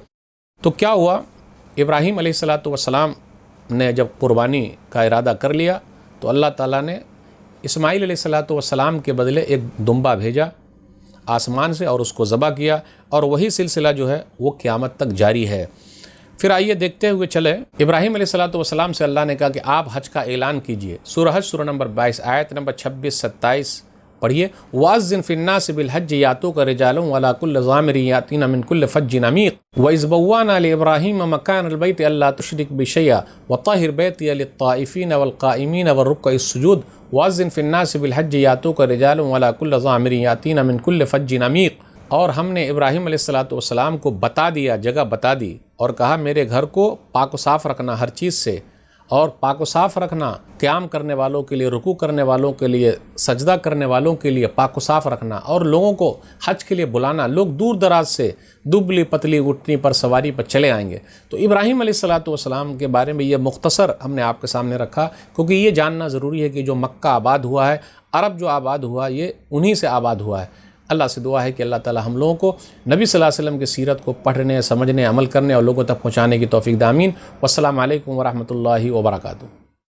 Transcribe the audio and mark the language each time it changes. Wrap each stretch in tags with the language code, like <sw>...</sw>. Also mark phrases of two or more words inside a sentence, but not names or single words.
<ur>تو کیا ہوا، ابراہیم علیہ السلام نے جب قربانی کا ارادہ کر لیا تو اللہ تعالیٰ نے اسماعیل علیہ السلام کے بدلے ایک دنبہ بھیجا آسمان سے اور اس کو ذبح کیا، اور وہی سلسلہ جو ہے وہ قیامت تک جاری ہے. پھر آئیے دیکھتے ہوئے چلے، ابراہیم علیہ السلام سے اللہ نے کہا کہ آپ حج کا اعلان کیجیے. سورہ حج سورہ نمبر 22 آیت نمبر 26، 27 پڑھیے,</ur> <ar>وأذن في الناس بالحج يأتوك رجالا وعلى كل ضامر يأتين من كل فج عميق وإذ بوأنا لإبراهيم مكان البيت أن لا تشرك بي شيئا وطهر بيتي للطائفين والقائمين والركع السجود وأذن في الناس بالحج يأتوك رجالا وعلى كل ضامر يأتين من كل فج عميق.</ar> <ur>اور ہم نے ابراہیم علیہ السلام کو بتا دیا، جگہ بتا دی اور کہا میرے گھر کو پاک صاف رکھنا ہر چیز سے، اور پاک صاف رکھنا، قیام کرنے والوں کے لیے، رکوع کرنے والوں کے لیے، سجدہ کرنے والوں کے لیے پاک صاف رکھنا، اور لوگوں کو حج کے لیے بلانا. لوگ دور دراز سے دبلی پتلی اٹھنی پر سواری پر چلے آئیں گے. تو ابراہیم علیہ السلام کے بارے میں یہ مختصر ہم نے آپ کے سامنے رکھا، کیونکہ یہ جاننا ضروری ہے کہ جو مکہ آباد ہوا ہے، عرب جو آباد ہوا، یہ انہیں سے آباد ہوا ہے. اللہ سے دعا ہے کہ اللہ تعالیٰ ہم لوگوں کو نبی</ur> <ar>صلى الله عليه وسلم</ar> <ur>کی سیرت کو پڑھنے، سمجھنے، عمل کرنے اور لوگوں تک پہنچانے کی توفیق د. आमीन।</ur> <ar>والسلام عليكم ورحمة الله وبركاته.</ar>